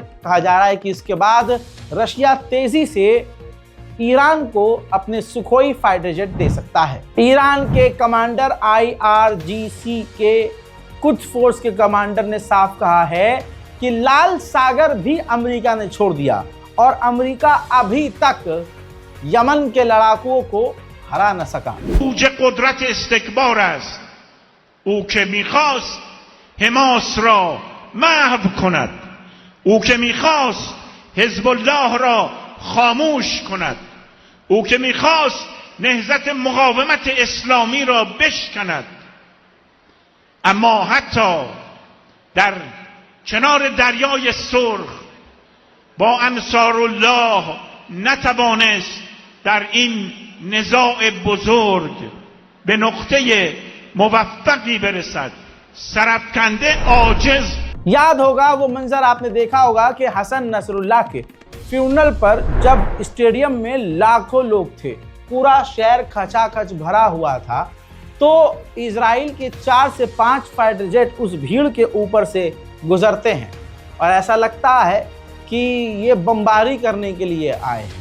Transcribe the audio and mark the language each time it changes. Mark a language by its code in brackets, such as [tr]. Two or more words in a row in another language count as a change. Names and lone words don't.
[hi] कहा जा रहा है कि इसके बाद रशिया तेज़ी से ईरान को अपने सुखोई [en] fighter jet [hi] दे सकता है। ईरान के कमांडर IRGC के कुछ फोर्स के कमांडर ने साफ कहा है कि लाल सागर भी अमेरिका ने छोड़ दिया और अमेरिका अभी तक यमन के लड़ाकुओं को हरा न सका। [fa] قدرت استکبار است. او که می‌خواست حماس را محو کند، او که می‌خواست حزب الله را خاموش کند، او که می‌خواست نهضت مقاومت اسلامی را بشکند، اما حتی در کنار دریای سرخ با انصارالله نتوانست در این نزاع بزرگ به نقطه موفقی برسد. सरफकंदे आजिज। [hi] याद होगा वो मंजर, आपने देखा होगा कि हसन नसरुल्लाह के फ्यूनरल पर जब स्टेडियम में लाखों लोग थे, पूरा शहर खचाखच भरा हुआ था, तो इजराइल के 4 से 5 [en] fighter jet [hi] उस भीड़ के ऊपर से गुजरते हैं और ऐसा लगता है कि ये बमबारी करने के लिए आए हैं।